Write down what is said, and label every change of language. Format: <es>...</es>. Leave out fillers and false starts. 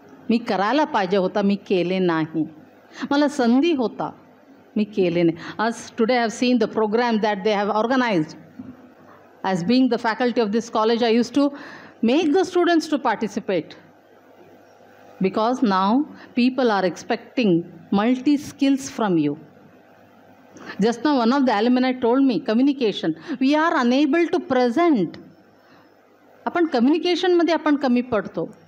<mr>मी करायला पाहिजे होता, मी केले नाही. मला संधी होता, मी केले नाही.</mr> <en>As today I have seen the program that they have organized. As being the faculty of this college, I used to make the students to participate. Because now people are expecting multi-skills from you. Just now one of the alumni told me, communication. We are unable to present.</en> <mr>आपण कम्युनिकेशनमध्ये आपण कमी पडतो.</mr>